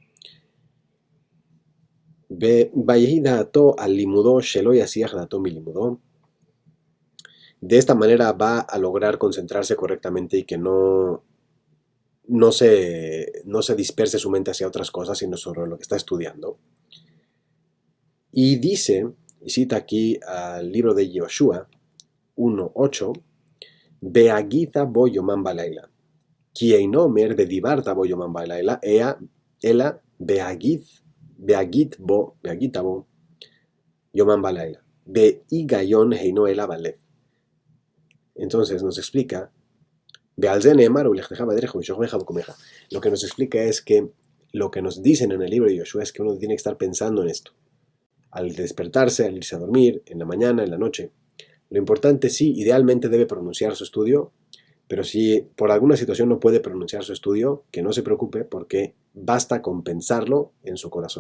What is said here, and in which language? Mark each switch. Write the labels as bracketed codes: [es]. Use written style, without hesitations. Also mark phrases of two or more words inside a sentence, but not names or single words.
[es] de esta manera va a lograr concentrarse correctamente y que no se disperse su mente hacia otras cosas, sino sobre lo que está estudiando. Y dice, y cita aquí al libro de Yoshua 1:8, [he] והגית בו יומם ולילה כי אינו אומר ודברת בו יומם ולילה אלא והגית בו יומם ולילה בהגיון הינו אלא בלב. [es] Entonces nos explica, lo que nos explica es que lo que nos dicen en el libro de Yoshua es que uno tiene que estar pensando en esto. Al despertarse, al irse a dormir, en la mañana, en la noche. Lo importante, sí, idealmente debe pronunciar su estudio, pero si por alguna situación no puede pronunciar su estudio, que no se preocupe, porque basta con pensarlo en su corazón.